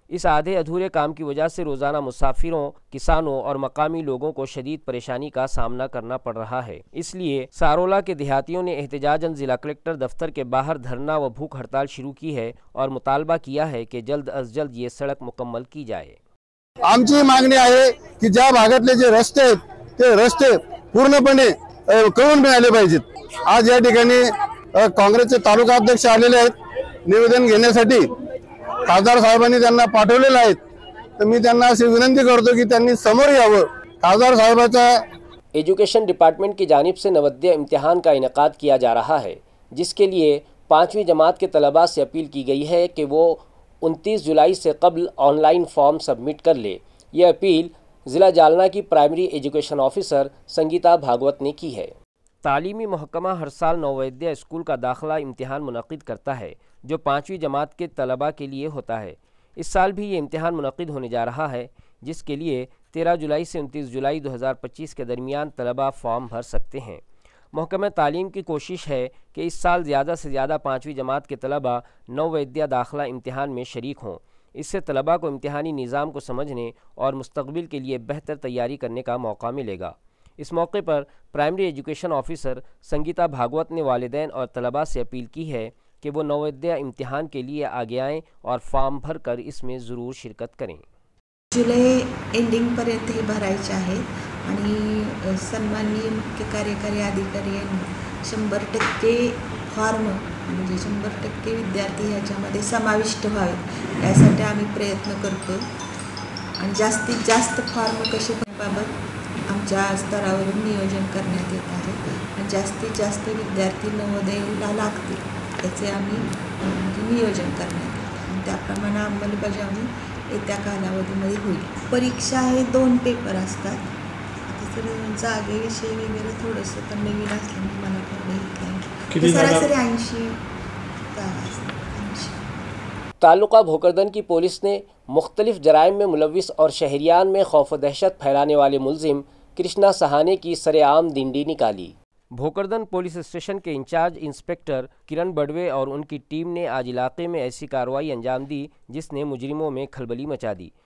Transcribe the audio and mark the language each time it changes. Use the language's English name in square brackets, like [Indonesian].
[Hindi] इस आधे अधूरे काम की वजह से रोजाना मुसाफिरों, किसानों और मकामी लोगों को शदीद परेशानी का सामना करना पड़ रहा है। इसलिए सारोला के देहातियों ने एहतजाजन जिला कलेक्टर दफ्तर के बाहर धरना व भूख हड़ताल शुरू की है और मुतालबा किया है कि जल्द अज जल्द ये सड़क मुकम्मल की जाए। [Marathi] आमची मागणी आहे की ज्या भागातले जे रस्ते आहेत ते रस्ते पूर्णपणे करून मिळाले पाहिजेत। आज या ठिकाणी काँग्रेसचे तालुका अध्यक्ष आलेले आहेत निवेदन घेण्यासाठी, खासदार साहेबांनी त्यांना पाठवलेले आहेत, तर मी त्यांना अशी विनंती करतो की त्यांनी समोर यावं। खासदार साहेबाचा [Hindi] एजुकेशन डिपार्टमेंट की जानिब से नवोदय इम्तिहान का इनेकाद किया जा रहा है, जिसके लिए 5वीं जमात के तलबा से अपील की गई है कि वो 29 जुलाई से कबल ऑनलाइन फॉर्म सबमिट कर ले। यह अपील ज़िला जालना की primary education officer Sangeeta Bhagavat ने की है। तालीमी महकमा हर साल नवोदय स्कूल का दाखिला इम्तिहान मुनक़िद करता है, जो 5वीं जमात के तलबा के लिए होता है। इस साल भी ये इम्तिहान मुनक़िद होने जा रहा है, जिसके लिए 13 जुलाई से 29 जुलाई 2025 के दरमियान तलबा फॉर्म भर सकते हैं। महकमा तालीम की कोशिश है कि इस साल ज़्यादा से ज़्यादा 5वीं जमात के तलबा नवोदय दाखिला इम्तिहान में शरीक हों। इससे तलबा को इम्तिहानी निज़ाम को समझने और मुस्तक़बिल के लिए बेहतर तैयारी करने का मौका मिलेगा। इस मौके पर primary education officer Sangeeta Bhagavat ने वालिदैन और तलबा से अपील की है कि वो नवोदय इम्तिहान के लिए आगे आएँ और फॉर्म भर कर इसमें ज़रूर शिरकत करें। [Marathi] जुलै एंडिंगपर्यंत हे भरायचे आहेत आणि सन्माननीय मुख्य कार्यकारी अधिकारी यांनी 100% फॉर्म म्हणजे 100% विद्यार्थी ह्याच्यामध्ये समाविष्ट व्हावेत यासाठी आम्ही प्रयत्न करतो आणि जास्तीत जास्त फॉर्म कसे करण्याबाबत आमच्या स्तरावरून नियोजन करण्यात येत आहे आणि जास्तीत जास्त विद्यार्थी नवोदयला लागतील याचे आम्ही नियोजन करण्यात येते आणि त्याप्रमाणे अंमलबजावणी येत्या कालावधीमध्ये होईल। परीक्षा हे 2 पेपर असतात। आता तर जागेविषयी वगैरे थोडंसं तर नवीन असल्यामुळे मला कळलं सरासरी 80 जागा असतात। [Hindi] तालुका भोकरदन की पुलिस ने मुख्तलिफ जराइम में मुलविस और शहरियान में खौफ व दहशत फैलाने वाले मुलजिम कृष्णा सहाने की सरेआम दिंडी निकाली। भोकरदन पुलिस स्टेशन के इंचार्ज इंस्पेक्टर किरण बड़वे और उनकी टीम ने आज इलाके में ऐसी कार्रवाई अंजाम दी जिसने मुजरिमों में खलबली मचा दी।